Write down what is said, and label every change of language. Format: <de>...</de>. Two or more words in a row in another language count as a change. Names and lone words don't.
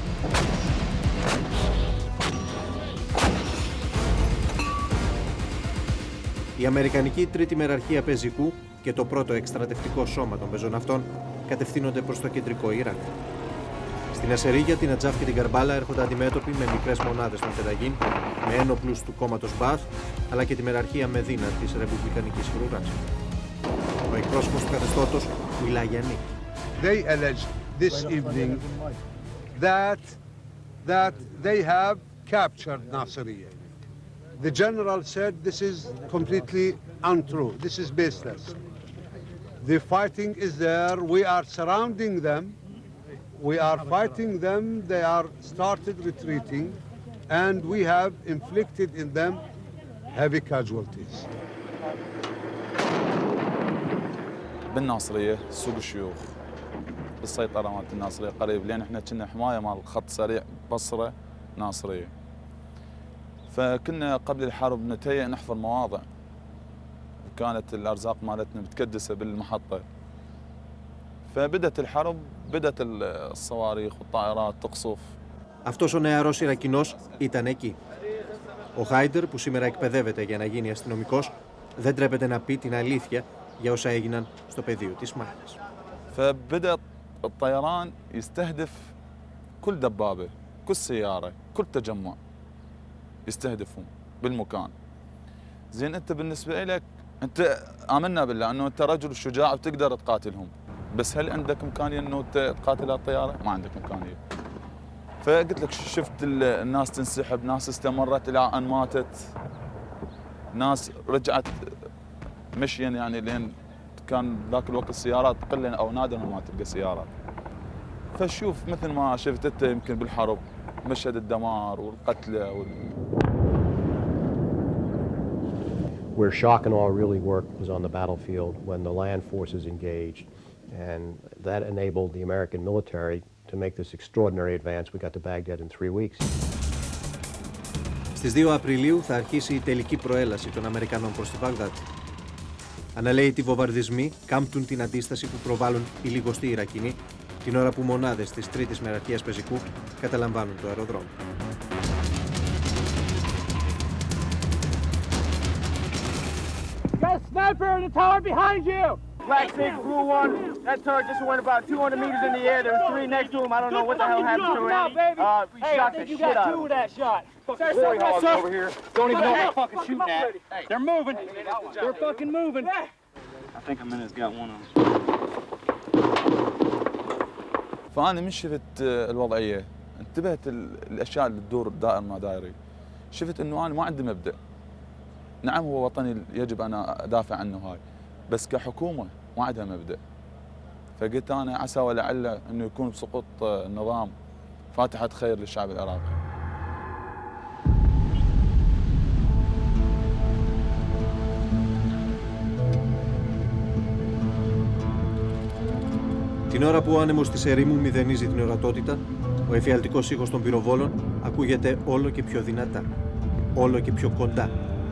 <el>Η αμερικανική τρίτη μεραρχία πεζικού και το πρώτο εκστρατευτικό σώμα των πεζοναυτών κατευθύνονται προς το κεντρικό Ιράκ. Στην Ασερίγια, την Ατζάφ και την Καρμπάλα έρχονται αντιμέτωποι με μικρές μονάδες των Φενταγίν, με ένοπλους του κόμματος Μπαθ, αλλά και τη μεραρχία Μεδίνα της Ρεπουμπλικανικής Φρουράς. Ο εκπρόσωπος του καθεστώτος μιλά για νίκη.</el> <en>They alleged this evening that they have captured Nasiriyah. The general said this is completely untrue. This is baseless. The fighting is there. We are surrounding them. We are fighting them. They are started retreating, and we have inflicted in them heavy casualties.</en> <ar>بالناصرية سوق الشيوخ السيطرة مالت الناصرية قريب لأن احنا كنا حماية مال خط سريع بصرة ناصرية. فكنا قبل الحرب نتهيأ نحفر مواضع وكانت الأرزاق مالتنا متكدسة بالمحطة. فبدت الحرب بدت الصواريخ والطائرات تقصف.</ar> <el>Αυτός ο νεαρός Ιρακινός ήταν εκεί. Ο Χάιντερ, που σήμερα εκπαιδεύεται για να γίνει αστυνομικός, δεν τρέπεται να πει την αλήθεια για όσα έγιναν στο πεδίο της μάχης.</el> <ar>فبدأ الطيران يستهدف كل دبابة، كل سيارة، كل تجمع يستهدفهم بالمكان. زين أنت بالنسبة لك أنت آمنا بالله أنه أنت رجل شجاع وتقدر تقاتلهم، بس هل عندك إمكانية أنه تقاتل الطيارة؟ ما عندك إمكانية. فقلت لك شفت الناس تنسحب، ناس استمرت إلى أن ماتت، ناس رجعت مشيا يعني لين كان ذاك الوقت السيارات قلة أو نادرا ما تلقى سيارات. فشوف مثل ما شفت أنت يمكن بالحرب مشهد الدمار والقتلى</ar> <en>Where shock and awe really worked was on the battlefield when the land forces engaged, and that enabled the American military to make this extraordinary advance. We got to Baghdad in 3 weeks.</en> <el>Στις 2 Απριλίου θα αρχίσει η τελική προέλαση των Αμερικανών προς τη Βαγδάτη. Αναλαίητοι βομβαρδισμοί κάμπτουν την αντίσταση που προβάλλουν οι λιγοστοί Ιρακινοί, την ώρα που μονάδες της τρίτης μεραρχίας πεζικού καταλαμβάνουν το αεροδρόμιο.</el> <en>Got a sniper in the tower behind you! Black 6, blue 1. That turret just went about 200 meters in the air. There was 3 next to him. I don't know what the hell happened to it. We shot the shit out of him. Two of that shot. Glory hogs over here. Don't even know what they're fucking shooting at. They're moving. They're fucking moving. I think a minute's got one of them.</en> <ar>فأنا من شفت الوضعية انتبهت الأشياء اللي تدور دائر ما دايري. شفت إنه أنا ما عندي مبدأ. نعم هو وطني يجب أن أدافع عنه هاي، بس كحكومة ما عندها مبدأ. فقلت أنا عسى ولعل إنه يكون بسقوط النظام فاتحة خير للشعب العراقي.</ar> <el>Την ώρα που ο άνεμος της ερήμου μηδενίζει την ορατότητα, ο εφιαλτικός ήχος των πυροβόλων ακούγεται όλο και πιο δυνατά, όλο και πιο κοντά,</el>